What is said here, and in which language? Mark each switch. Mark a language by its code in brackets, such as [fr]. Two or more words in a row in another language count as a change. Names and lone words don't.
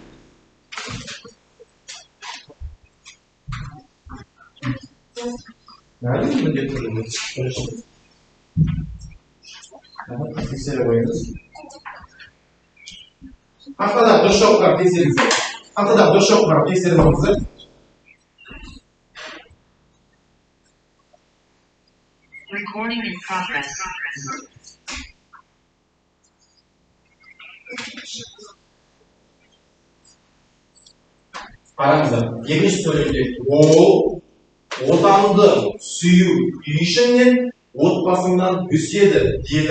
[kk] Тексеріп қойыңыз. Тақтадан дұрыс жауапқа тексеріңіздер. Тақтадан дұрыс жауапқа тексеріп қойыңыздар. [en] Recording in progress. [kk] Қараңыздар, екінші сөйлемде ол отанды сүю үйшіңнен отбасыңнан өседі деді.